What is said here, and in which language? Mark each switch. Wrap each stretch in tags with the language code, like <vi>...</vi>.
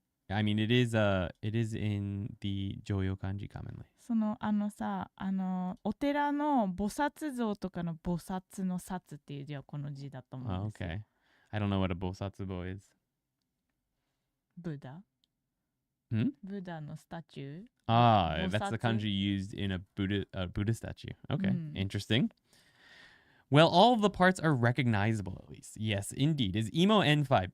<en>I mean, it is in the Joyo kanji commonly.</en> <ja>そのさ、お寺の菩薩像とかの菩薩の薩っていう字はこの字だと思うん</ja> <en>Oh,</en> <ja>ですよ。</ja> <en>okay. I don't know what a bosatsubo is. ブダ Hmm? ブダのスタチュー Ah, that's the Bosatsu. kanji used in a Buddha statue. Okay, Mm. interesting. Well, all of the parts are recognizable at least. Yes, indeed. Is emo N5?</en>